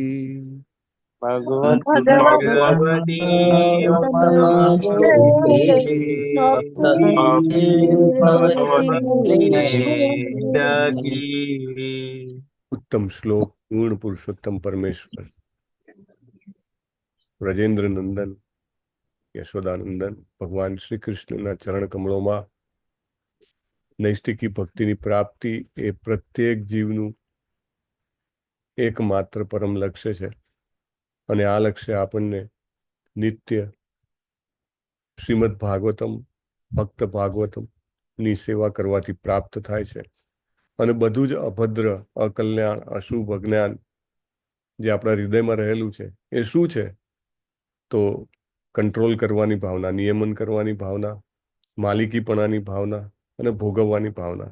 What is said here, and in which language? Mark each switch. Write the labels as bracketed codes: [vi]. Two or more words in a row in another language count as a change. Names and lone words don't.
[gu] भगवती उत्तम श्लोक पूर्ण पुरुषोत्तम परमेश्वर ब्रजेंद्र नंदन યશોદાનંદન ભગવાન શ્રી કૃષ્ણના ચરણ કમળોમાં નૈષ્ઠિકી ભક્તિની પ્રાપ્તિ એ પ્રત્યેક જીવનું એકમાત્ર પરમ લક્ષ્ય છે અને આ લક્ષ્ય આપણને નિત્ય શ્રીમદ ભાગવતમ ભક્ત ભાગવતમ ની સેવા કરવાથી પ્રાપ્ત થાય છે અને બધું જ અભદ્ર અકલ્યાણ અશુભ અજ્ઞાન જે આપણા હૃદયમાં રહેલું છે એ શું છે તો કંટ્રોલ કરવાની ભાવના, નિયમન કરવાની ભાવના, માલિકીપણાની ભાવના અને ભોગવવાની ભાવના.